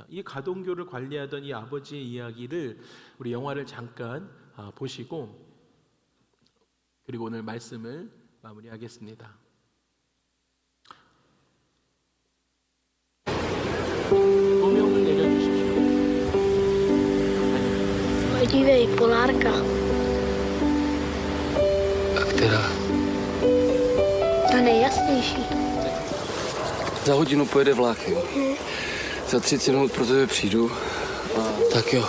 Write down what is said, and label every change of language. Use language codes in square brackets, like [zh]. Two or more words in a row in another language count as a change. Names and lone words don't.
[ko] 이 가동교를 관리하던 이 아버지의 이야기를 우리 영화를 잠깐 보시고, 그리고 오늘 말씀을 마무리하겠습니다. 소명을 내려주십시오. [cs] Podívej, Polárka. Která? Ta nejjasnější. Za hodinu pojede vlák, jo? Za 30 minut pro tebe přijdu. Tak jo.